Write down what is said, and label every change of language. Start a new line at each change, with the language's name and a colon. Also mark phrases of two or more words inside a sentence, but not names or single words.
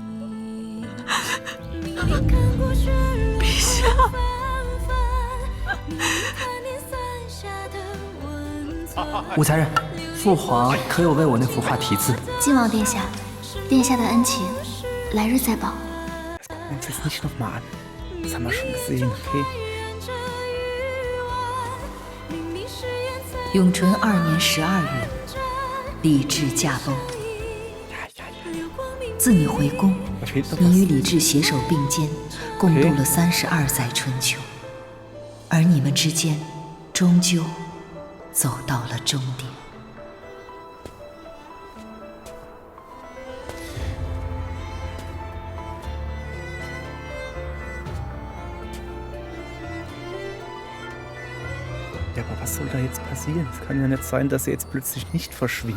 Chinese: 明明看过雪落纷纷，明明看见伞下的温存。武才人，父皇可有为我那幅画题字？晋王殿下，殿下的恩情，来日再报。
German: Uns jetzt nicht nochmal an. Das haben wir schon gesehen, okay?
Chinese: 永淳2年12月，李治驾崩。自你回宫，
German: Da fehlt doch
Chinese: 你与
German: was.
Chinese: 李治携手并肩，共度了32载春秋，而你们之间，终究走到了终点。
German: Ja, aber was soll da jetzt passieren? Es kann ja nicht sein, dass er jetzt plötzlich nicht verschwindet.